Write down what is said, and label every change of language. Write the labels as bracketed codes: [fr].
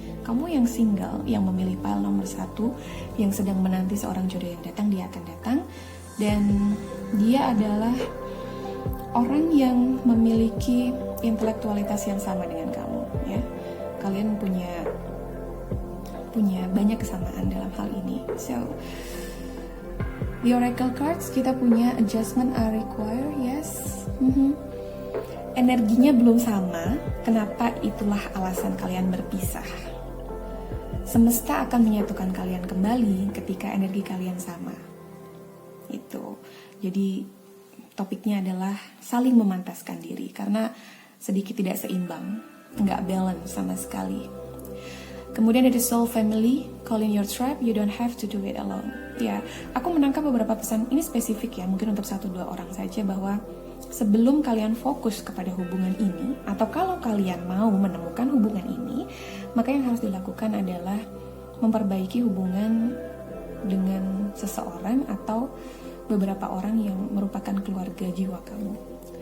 [id] Kamu yang single, yang memilih pile nomor 1, yang sedang menanti seorang jodoh yang datang, dia akan datang. Dan dia adalah orang yang memiliki intelektualitas yang sama dengan kamu, ya. Kalian punya banyak kesamaan dalam hal ini. [en] So, the oracle cards [id] kita punya [en] adjustment are required, yes. [id] Energinya belum sama, kenapa? Itulah alasan kalian berpisah. Semesta akan menyatukan kalian kembali ketika energi kalian sama. Itu. Jadi topiknya adalah saling memantaskan diri karena sedikit tidak seimbang, nggak balance sama sekali. Kemudian ada [en] soul family, call in your tribe, you don't have to do it alone. [id] Ya, aku menangkap beberapa pesan, ini spesifik ya, mungkin untuk 1-2 orang saja, bahwa sebelum kalian fokus kepada hubungan ini, atau kalau kalian mau menemukan hubungan ini, maka yang harus dilakukan adalah memperbaiki hubungan dengan seseorang atau beberapa orang yang merupakan keluarga jiwa kamu.